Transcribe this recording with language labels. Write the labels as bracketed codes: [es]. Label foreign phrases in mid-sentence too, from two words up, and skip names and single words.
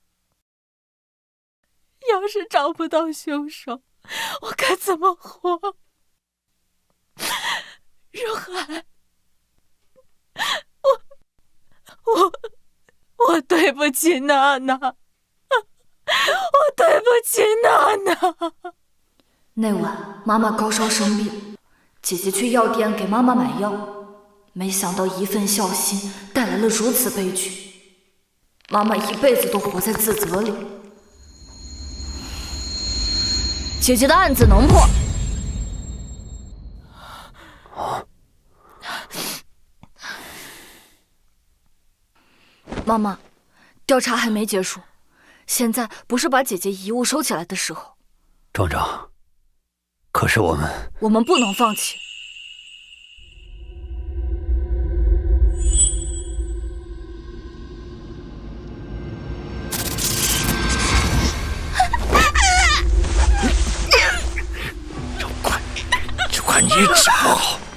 [zh] 要是找不到兇手，我該怎麼活？若海，我對不起娜娜，我對不起娜娜。那晚媽媽高燒生病，姐姐去藥店給媽媽買藥，沒想到一份孝心帶來了如此悲劇，媽媽一輩子都活在自責裡。姐姐的案子能破。媽媽，調查還沒結束，現在不是把姐姐遺物收起來的時候。莊長，可是我們不能放棄。就怪你找。